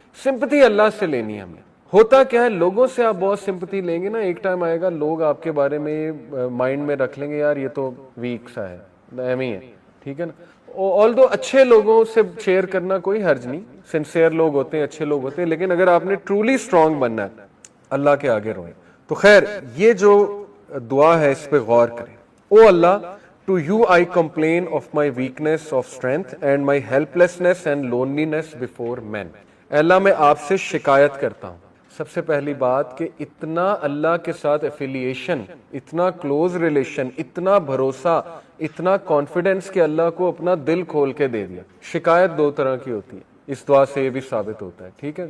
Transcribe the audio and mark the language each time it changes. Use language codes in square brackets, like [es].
[ur] Sympathy اللہ سے لینی ہے ہمیں. ہوتا کیا ہے، لوگوں سے آپ بہت سمپتھی لیں گے نا، ایک ٹائم آئے گا لوگ آپ کے بارے میں مائنڈ میں رکھ لیں گے یار یہ تو ویک سا ہے، ایم ہی ہے، ٹھیک ہے نا. آلدو اچھے لوگوں سے شیئر کرنا کوئی حرج نہیں، سنسیئر لوگ ہوتے ہیں، اچھے لوگ ہوتے ہیں، لیکن اگر آپ نے ٹرولی سٹرونگ بننا ہے اللہ کے آگے روئیں. تو خیر یہ جو دعا ہے اس پہ غور کریں. [en] او اللہ، to you I complain of my weakness of strength and my helplessness and loneliness before men. [ur] اے اللہ میں آپ سے شکایت کرتا ہوں. سب سے پہلی بات کہ اتنا اللہ کے ساتھ ایفیلیشن، اتنا کلوز ریلیشن، اتنا بھروسہ، اتنا کانفیڈنس کہ اللہ کو اپنا دل کھول کے دے دیا. شکایت دو طرح کی ہوتی ہے، اس دعا سے یہ بھی ثابت ہوتا ہے، ٹھیک ہے.